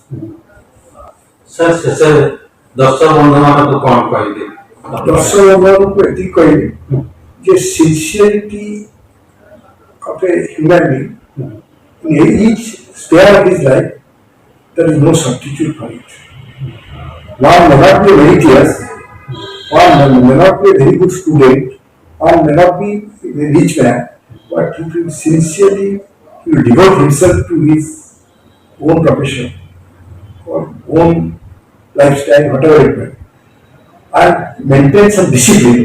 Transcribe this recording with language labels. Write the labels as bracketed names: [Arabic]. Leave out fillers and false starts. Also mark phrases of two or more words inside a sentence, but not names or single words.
[Odia] ସାର୍ ଶେଷରେ ଦର୍ଶକ ବନ୍ଧୁମାନଙ୍କୁ କ'ଣ କହିବେ ଦର୍ଶକ ବନ୍ଧୁମାନଙ୍କୁ ଏତିକି କହିବି ଯେ [English] sincerity of a human being in each sphere of his life, there is no substitute for it. One may not be very clear, one may not be a very good student, one may not be a rich man, but he will sincerely he will devote himself to his own profession or own lifestyle, whatever it may, and maintain some discipline.